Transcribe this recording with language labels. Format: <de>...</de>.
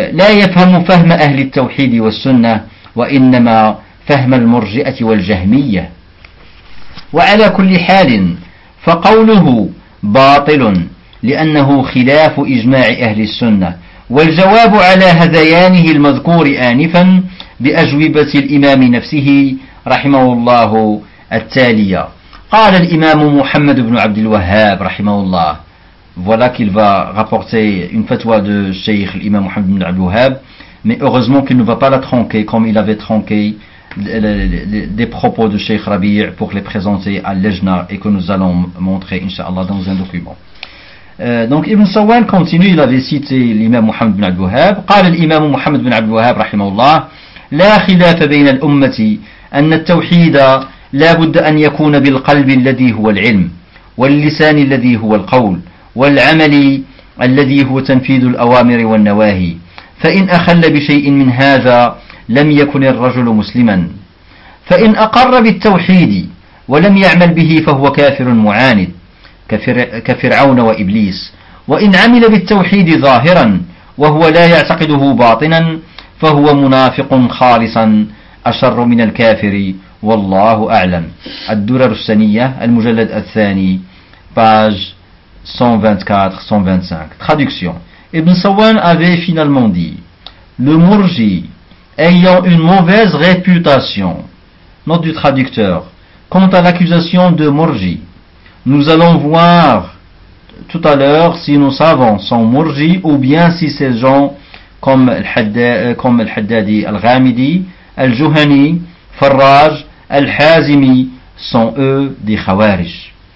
<ar>يفهم فهم أهل التوحيد والسنة وإنما فهم المرجئة والجهمية وعلى كل حال فقوله باطل لأنه خلاف إجماع أهل السنة والجواب على هذيانه المذكور آنفا بأجوبة الإمام نفسه رحمه الله التالية. قال الإمام محمد بن عبد الوهاب رحمه الله,</ar> <fr>voilà qu'il va rapporter une fatwa de Cheikh l'Imam Mohammed bin Abdul Wahhab, mais heureusement qu'il ne va pas la tronquer comme il avait tronqué des propos de Cheikh Rabi' pour les présenter à l'Ejna et que nous allons montrer inshallah dans un document. Donc Ibn Sawan continue, il avait cité l'Imam Mohammed bin Abdul Wahhab.</fr> <ar>قال الإمام محمد بن عبد الوهاب رحمه الله لا خلاف بين الأمة أن التوحيد لا بد أن يكون بالقلب الذي هو العلم واللسان الذي هو القول والعمل الذي هو تنفيذ الأوامر والنواهي, فإن أخل بشيء من هذا لم يكن الرجل مسلما, فإن أقر بالتوحيد ولم يعمل به فهو كافر معاند كفرعون وإبليس, وإن عمل بالتوحيد ظاهرا وهو لا يعتقده باطنا فهو منافق خالصا أشر من الكافر والله أعلم. الدرر السنية المجلد الثاني باج 124-125.</ar> <fr>Traduction. Ibn Sawan avait finalement dit, le Murji ayant une mauvaise réputation, note du traducteur, quant à l'accusation de Murji, nous allons voir tout à l'heure si nous savons son Murji ou bien si ces gens comme Al-Haddadi, Al-Ghamidi, Al-Juhani, Farraj, Al-Hazimi sont eux des Khawarij.</fr>